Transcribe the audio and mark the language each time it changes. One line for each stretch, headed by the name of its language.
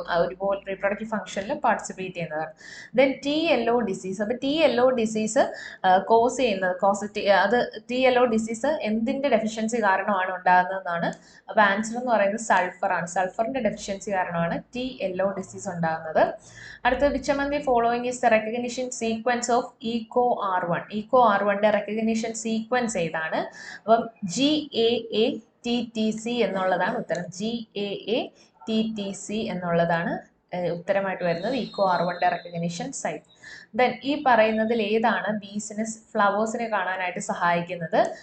Malayalam: ഒരുപോലെ റീപ്രൊഡക്റ്റീവ് ഫംഗ്ഷനിൽ പാർട്ടിസിപ്പേറ്റ് ചെയ്യുന്നതാണ്. Then TLO disease. അപ്പോൾ TLO ഡിസീസ് കോസ് ചെയ്യുന്നത് TLO ഡിസീസ് എന്തിൻ്റെ ഡെഫിഷ്യൻസി കാരണമാണ് ഉണ്ടാകുന്നതെന്നാണ്. അപ്പോൾ ആൻസർ എന്ന് പറയുന്നത് സൾഫറാണ്. സൾഫറിൻ്റെ ഡെഫിഷ്യൻസി കാരണമാണ് TLO ഡിസീസ് ഉണ്ടാകുന്നത്.
English: അടുത്തത് which among the following is the recognition sequence of ECO-R1.
Malayalam: ECO-R1ന്റെ recognition sequence ഏതാണ്? അപ്പം GAATTC എന്നുള്ളതാണ് ഉത്തരം. GAATTC എന്നുള്ളതാണ് ഉത്തരമായിട്ട് വരുന്നത്. ECO-R1ന്റെ റെക്കഗ്നിഷൻ സൈറ്റ്. ദെൻ ഈ പറയുന്നതിൽ ഏതാണ് ബീസിന് ഫ്ലവേഴ്സിനെ കാണാനായിട്ട് സഹായിക്കുന്നത്?